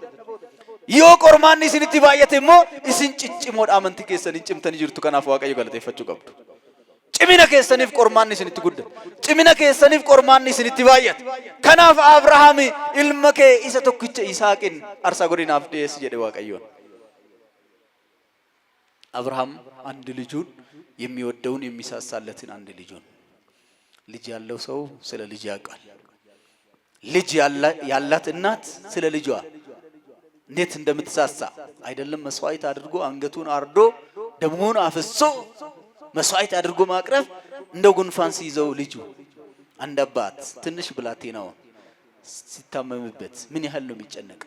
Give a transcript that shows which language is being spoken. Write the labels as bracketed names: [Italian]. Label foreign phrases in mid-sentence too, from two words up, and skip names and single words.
[Oromo] Yoo qormaan isinitti baay'ate immoo isin ciccimoodha amantii keessanii cimtanii jirtu. Kanaaf waaqayyo galateeffachuu qabdu. cimina keessaniif qormaanni isinitti gudda, cimina keessaniif qormaanni isinitti baay'ata. Kanaaf Abrahaam ilma kee isa tokkicha Yisaaqin aarsaa godhi naaf dhiyeessi jedhe Waaqayyoon. [Amharic] አብርሃም አንድ ልጁን የሚወደውን የሚሳሳለትን አንድ ልጁን ልጅ ያለው ሰው ስለ ልጅ ያውቃል። ልጅ ያላት እናት ስለ ልጇ እንዴት እንደምትሳሳ አይደለም መስዋዕት አድርጎ አንገቱን አርዶ ደሙን አፍሶ መስዋዕት አድርጎ ማቅረብ እንደው ጉንፋን ሲይዘው ልጁ አንድ አባት ትንሽ ብላቴናው ሲታመምበት ምን ያህል ነው የሚጨነቀው?